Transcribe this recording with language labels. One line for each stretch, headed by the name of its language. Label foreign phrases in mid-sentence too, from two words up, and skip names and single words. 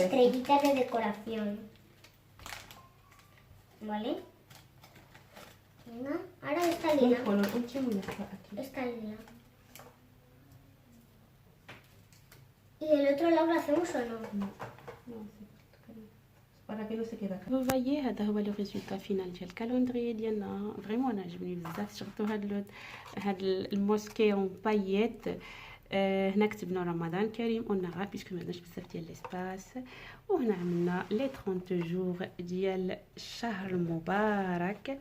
Spanish: estrellitas de decoración. ¿Vale? Venga, ahora esta Un lila. color último y está aquí. Esta lila. ¿Y del otro lado lo hacemos o no? No sé.
Arabic: فوالا كاين سكي داك فوايي. هذا هو
French: le résultat final
Arabic: ديال الكالندري ديالنا. فريمون انا عجبني بزاف، سورتو هاد الموسكي
French: en paillettes.
Arabic: هنا كتبنا رمضان كريم
French: en arabe
Arabic: بيسكو ما عندناش بزاف ديال ليسباس. وهنا عملنا
French: les 30 jours
Arabic: ديال الشهر المبارك.